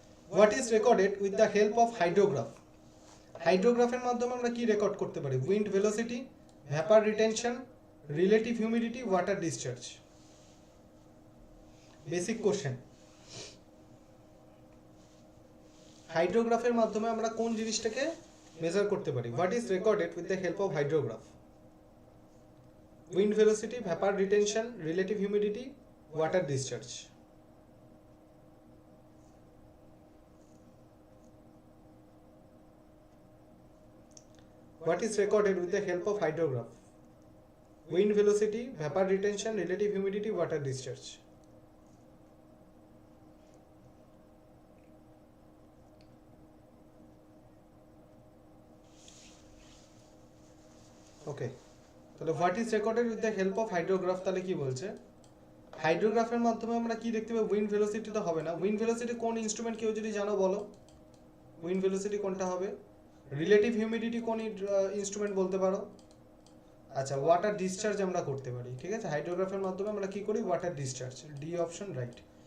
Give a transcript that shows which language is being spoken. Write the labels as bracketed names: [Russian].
[English] What is recorded with the help of hydrograph? [Bangla] হাইড্রোগ্রাফের মাধ্যমে আমরা কি রেকর্ড করতে পারি? Wind velocity, vapour retention, relative humidity, water discharge. Basic question. হাইড্রোগ্রাফের মাধ্যমে আমরা কোন জিনিসটাকে মেজার করতে পারি? [English] What is recorded with the help of hydrograph? Wind velocity, vapour retention, relative humidity, water discharge. What is recorded with the help of hydrograph? Wind velocity, vapor retention, relative humidity, water discharge. Okay. [Bangla] তাহলে [English] what is recorded with the help of hydrograph [Bangla] তাহলে কি বলছে? হাইড্রোগ্রাফের মাধ্যমে আমরা কি দেখতে পাবো? Wind velocity তো হবে না। উইন্ড ভেলোসিটি কোন ইনস্ট্রুমেন্ট কেউ যদি জানো বলো? উইন্ড ভেলোসিটি কোনটা হবে? রিলেটিভ হিউমিডিটি কোন ইনস্ট্রুমেন্ট বলতে পারো? আচ্ছা, ওয়াটার ডিসচার্জ আমরা করতে পারি। ঠিক আছে, হাইড্রোগ্রাফের মাধ্যমে আমরা কি করি? Water discharge. D option right.